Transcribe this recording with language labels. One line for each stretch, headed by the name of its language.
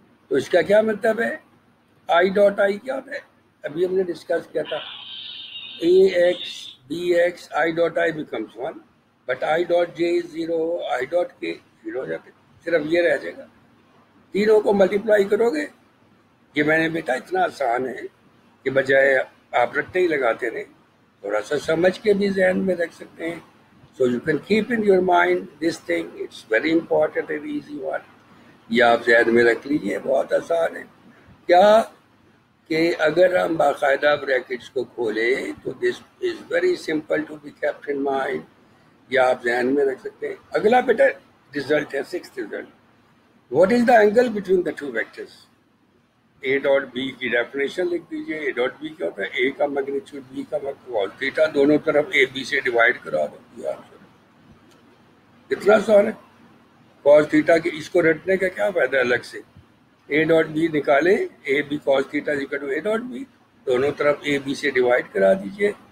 Urdu: تو اس کا کیا مطلب ہے, آئی ڈاٹ آئی کیا ہوتا ہے, ابھی ہم نے ڈسکس کیا تھا, اے x be x I dot I becomes 1,
English: but I dot J is 0,
Urdu: I dot کے 0 ہو جاتے, صرف یہ رہ جائے گا. تینوں کو ملٹیپلائی کرو گے. یہ میں نے بیٹا اتنا آسان ہے کہ بجائے آپ رٹے ہی لگاتے رہے, تھوڑا سا سمجھ کے بھی ذہن میں رکھ سکتے ہیں.
English: So you can keep in your mind this thing. It's very important and easy one.
Urdu: یہ آپ ذہن میں رکھ لیجیے, بہت آسان ہے. کیا کہ اگر ہم باقاعدہ بریکٹس کو کھولیں تو
English: this is very simple to be kept in mind.
Urdu: یہ آپ ذہن میں رکھ سکتے ہیں. اگلا بیٹا ریزلٹ ہے, six result.
English: What is the angle between the two vectors?
Urdu: A dot be کی ڈیفینیشن لکھ دیجیے. اے ڈاٹ بی کیا ہوتا ہے, اے کا میگنیچیوڈ بی کا cos تھیٹا, دونوں طرف اے بی سے ڈیوائڈ کرا دو. اتنا آسان ہے. cos تھیٹا کی اس کو رٹنے کا کیا فائدہ الگ سے, اے ڈاٹ بی نکالیں, اے be cos theta equal to a dot be, دونوں طرف اے بی سے ڈیوائڈ کرا دیجیے.